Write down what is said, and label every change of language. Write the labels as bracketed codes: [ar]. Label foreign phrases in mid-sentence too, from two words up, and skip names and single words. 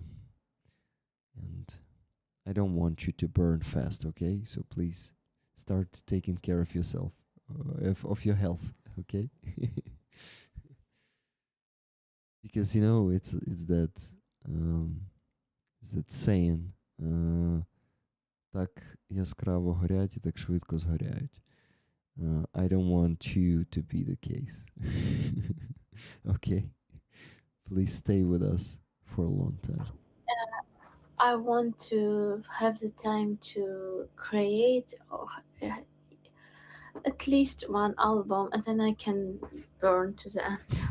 [en] And I don't want you to burn fast, okay? So please start taking care of yourself, of your health, okay? Because it's that saying, [uk] так яскраво горять і так швидко згоряють. [en] I don't want you to be the case. Okay? Please stay with us for a long time. I want to have the time to create at least one album, and then I can burn to the end.